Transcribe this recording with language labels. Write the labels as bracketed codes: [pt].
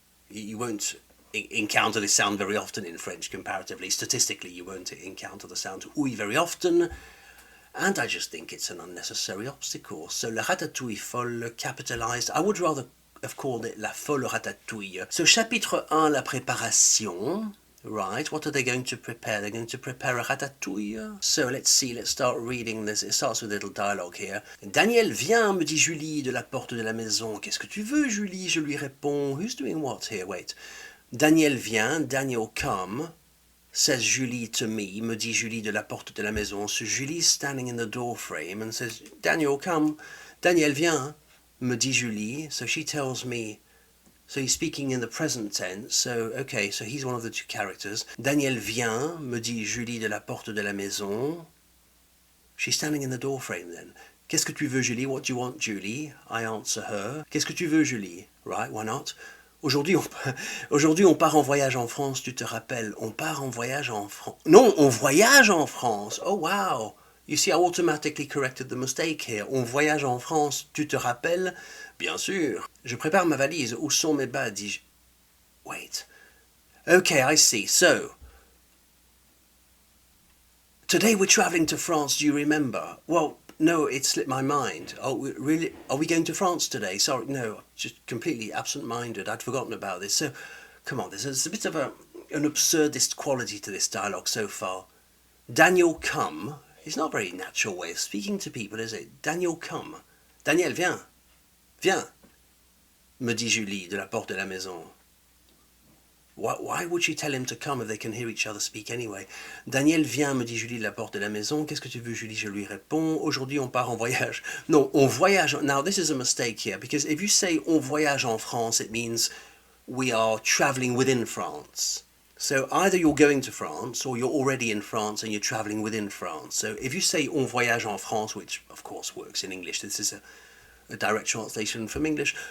[en] You won't encounter this sound very often in French comparatively. Statistically, you won't encounter the sound ouille very often. And I just think it's an unnecessary obstacle. So [fr] la ratatouille folle, [en] capitalised. I would rather have called it [fr] la folle ratatouille. [en] So [fr] chapitre 1, la préparation. [en] Right, what are they going to prepare? They're going to prepare a ratatouille. So let's see, let's start reading this. It starts with a little dialogue here. [fr] Daniel, viens, me dit Julie de la porte de la maison. Qu'est-ce que tu veux, Julie? Je lui réponds. [en] Who's doing what here? Wait. [fr] Daniel vient, [en] Daniel come. Says Julie to me, [fr] me dit Julie de la porte de la maison. [en] So Julie's standing in the door frame and says, Daniel, come. [fr] Daniel, viens, me dit Julie. [en] So she tells me, so he's speaking in the present tense. So, okay, so he's one of the two characters. [fr] Daniel vient, me dit Julie de la porte de la maison. [en] She's standing in the door frame then. [fr] Qu'est-ce que tu veux, Julie? [en] What do you want, Julie? I answer her. Qu'est-ce que tu veux, Julie? Right, why not? [fr] Aujourd'hui, on part en voyage en France, tu te rappelles? On part en voyage en France. Non, on voyage en France. Oh, wow. [en] You see, I automatically corrected the mistake here. [fr] On voyage en France, tu te rappelles? Bien sûr. Je prépare ma valise. Où sont mes bas? Dis-je. [en] Wait. Okay, I see. So, today we're travelling to France, do you remember? Well, no, it slipped my mind. Oh, really? Are we going to France today? Sorry, no, just completely absent-minded. I'd forgotten about this. So, come on, there's a bit of an absurdist quality to this dialogue so far. Daniel, come. It's not a very natural way of speaking to people, is it? Daniel, come. [fr] Daniel, viens. Viens, me dit Julie de la porte de la maison. [en] Why would she tell him to come if they can hear each other speak anyway? [fr] Daniel vient, me dit Julie de la porte de la maison. Qu'est-ce que tu veux, Julie? Je lui réponds. Aujourd'hui, on part en voyage. No, on voyage. [en] Now, this is a mistake here, because if you say [fr] on voyage en France, [en] it means we are travelling within France. So either you're going to France, or you're already in France and you're travelling within France. So if you say [fr] on voyage en France, [en] which of course works in English, this is a direct translation from English.